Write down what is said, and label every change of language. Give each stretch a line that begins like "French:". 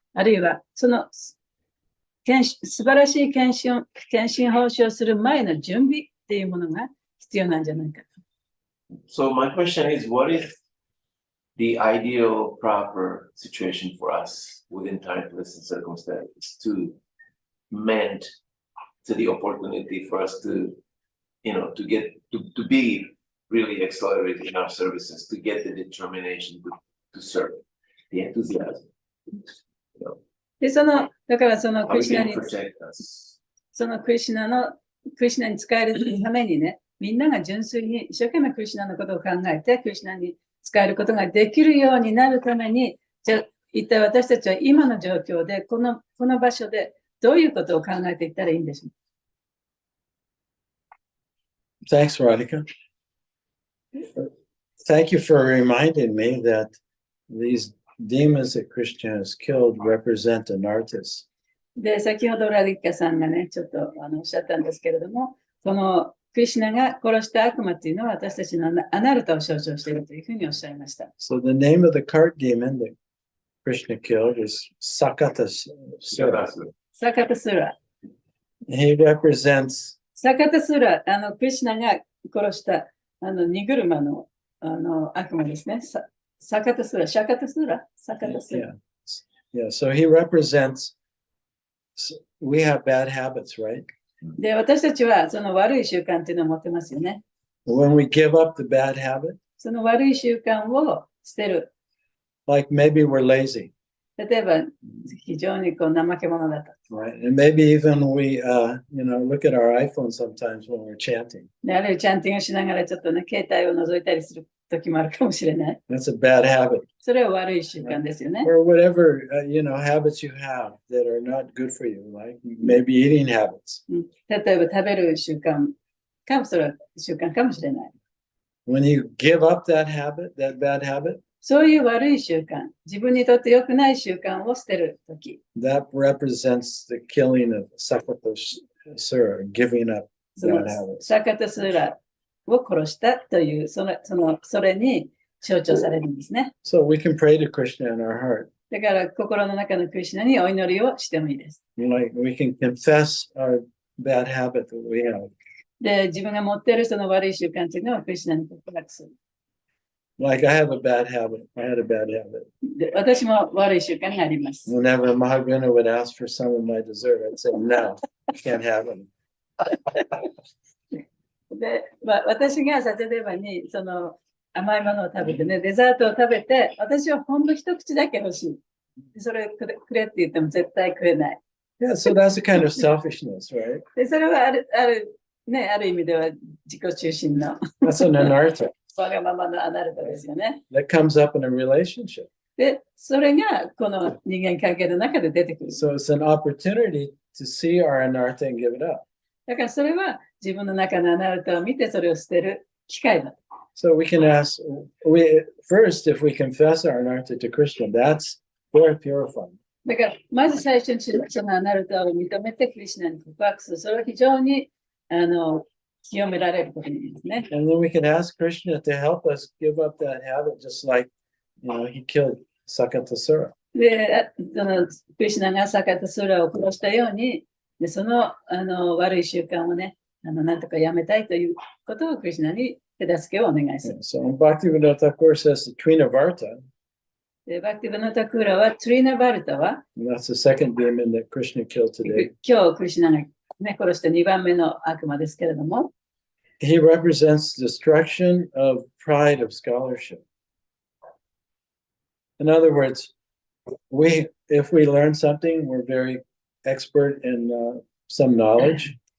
Japanese: あるいは、素晴らしい献身奉仕をする前の準備っていうものが必要なんじゃないかと。
English: So my question is, what is the ideal proper situation for us within time, place, and circumstances to mend to the opportunity for us to, to get to be really accelerated in our services, to get the determination to serve, the enthusiasm.
Japanese: で、だからそのクリ
English: we
Japanese: シュナ
English: can
Japanese: に、
English: protect us.
Japanese: そのクリシュナに使えるためにね、みんなが純粋に一生懸命クリシュナのことを考えて、クリシュナに使えることができるようになるために、じゃあ一体私たちは今の状況で、この場所でどういうことを考えていったらいいんでしょう。
English: Thanks, Radhika. Thank you for reminding me that these demons that Krishna has killed represent anarthas.
Japanese: で、先ほどラディッカさんがね、ちょっとおっしゃったんですけれども、このクリシュナが殺した悪魔っていうのは私たちのアナルタを象徴しているというふうにおっしゃいました。
English: So the name of the cart demon that Krishna killed is Sakatasura.
Japanese: サカタスラ。
English: He represents
Japanese: サカタスラ、クリシュナが殺した荷車の悪魔ですね。サカタスラ、シャカタスラ、サカタスラ。
English: Yeah, so he represents, we have bad habits, right?
Japanese: で、私たちはその悪い習慣っていうのを持ってますよね。
English: When we give up the bad habit,
Japanese: その悪い習慣を捨てる。
English: like maybe we're lazy,
Japanese: 例えば、非常に怠け者だと。
English: right? And maybe even we, look at our iPhone sometimes when we're chanting.
Japanese: で、あるいはチャンティングしながらちょっとね、携帯を覗いたりする時もあるかもしれない。
English: That's a bad habit.
Japanese: それは悪い習慣ですよね。
English: Or whatever, habits you have that are not good for you, like maybe eating habits.
Japanese: 例えば食べる習慣それは習慣かもしれない。
English: When you give up that habit, that bad habit,
Japanese: そういう悪い習慣、自分にとって良くない習慣を捨てるとき、
English: that represents the killing of Sakatasura, giving up
Japanese: その
English: bad habits.
Japanese: サカタスラを殺したという、それに象徴されるんですね。
English: So we can pray to Krishna in our heart.
Japanese: だから心の中のクリシュナにお祈りをしてもいいです。
English: Like we can confess our bad habit that we have.
Japanese: で、自分が持っているその悪い習慣というのをクリシュナに告白する。
English: Like I have a bad habit. I had a bad habit.
Japanese: で、私も悪い習慣があります。
English: Whenever Mahaguna would ask for some of my dessert, I'd say, no, I can't have it.
Japanese: で、私がサチャデーバにその甘いものを食べてね、デザートを食べて、私はほんの一口だけ欲しい。それをくれって言っても絶対食えない。
English: Yeah, so that's a kind of selfishness, right?
Japanese: で、それはある意味では自己中心の
English: That's an anartha
Japanese: わがままのアナルトですよね。
English: that comes up in a relationship.
Japanese: で、それがこの人間関係の中で出てくる。
English: So it's an opportunity to see our anartha and give it up.
Japanese: だからそれは自分の中のアナルトを見てそれを捨てる機会だ。
English: So we can ask, first, if we confess our anartha to Krishna, that's very purifying.
Japanese: だから、まず最初にそのアナルトを認めてクリシュナに告白する。それは非常に清められることなんですね。
English: And then we can ask Krishna to help us give up that habit, just like, he killed Sakatasura.
Japanese: で、そのクリシュナがサカタスラを殺したように、でその悪い習慣をね、なんとかやめたいということをクリシュナに手助けをお願いする。
English: So Bhaktivinoda Thakur says the Trinavarta,
Japanese: でバクティバナタクーラは、トリナバルタは、
English: and that's the second demon that Krishna killed today.
Japanese: 今日クリシュナが、ね、殺した2番目の悪魔ですけれども、
English: He represents destruction of pride of scholarship. In other words, if we learn something, we're very expert in some knowledge.